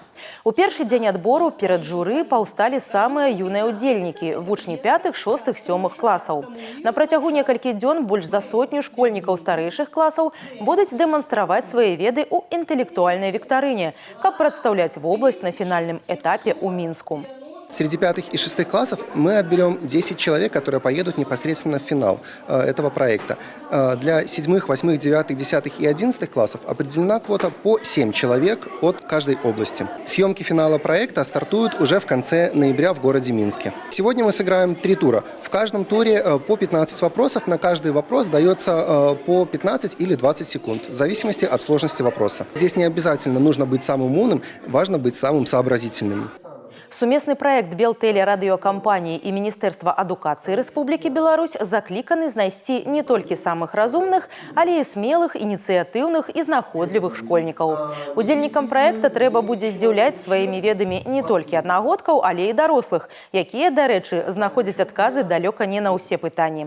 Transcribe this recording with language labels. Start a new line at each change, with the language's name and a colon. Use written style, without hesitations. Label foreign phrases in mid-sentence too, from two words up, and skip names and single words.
Belarusian: У першы дзень адбору перад журы паўсталі самыя юныя ўдзельнікі – вучні 5, 6, 7 класаў. На працягу некалькі дзён больш за 100 школьнікаў старэйшых класаў будуць дэманстраваць свае веды ў інтэлектуальнай віктарыне, каб прадстаўляць вобласць на фінальным этапе ў Минску.
Russian: Среди 5 и 6 классов мы отберем 10 человек, которые поедут непосредственно в финал этого проекта. Для 7, 8, 9, 10 и 11 классов определена квота по 7 человек от каждой области. Съемки финала проекта стартуют уже в конце ноября в городе Минске. Сегодня мы сыграем 3 тура. В каждом туре по 15 вопросов. На каждый вопрос дается по 15 или 20 секунд, в зависимости от сложности вопроса. Здесь не обязательно нужно быть самым умным, важно быть самым сообразительным.
Belarusian: Сумесны праект Белтэлерадыёкампаніі і Міністэрства адукацыі Рэспублікі Беларусь закліканы знайсці не толькі самых разумных, але і смелых, ініцыятыўных і знаходлівых школьнікаў. Удзельнікам праекта трэба будзе здзіўляць сваімі ведамі не толькі аднагодкаў, але і дарослых, якія, дарэчы, знаходзяць адказы далёка не на ўсе пытанні.